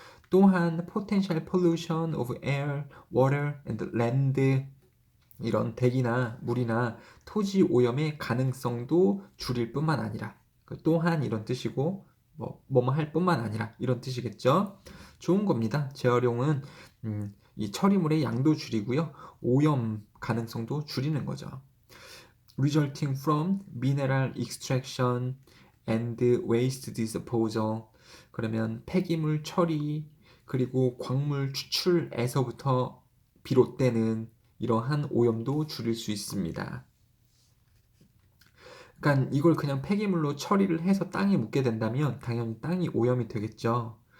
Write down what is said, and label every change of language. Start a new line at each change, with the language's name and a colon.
Korean: 또한
English: potential pollution of air, water and land
Korean: 이런 대기나 물이나 토지 오염의 가능성도 줄일 뿐만 아니라 또한 이런 뜻이고 뭐뭐 할 뿐만 아니라 이런 뜻이겠죠. 좋은 겁니다. 재활용은 이 처리물의 양도 줄이고요. 오염 가능성도 줄이는 거죠.
English: Resulting from mineral extraction and waste disposal.
Korean: 그러면 폐기물 처리 그리고 광물 추출에서부터 비롯되는 이러한 오염도 줄일 수 있습니다. 그러니까 이걸 그냥 폐기물로 처리를 해서 땅에 묻게 된다면 당연히 땅이 오염이 되겠죠.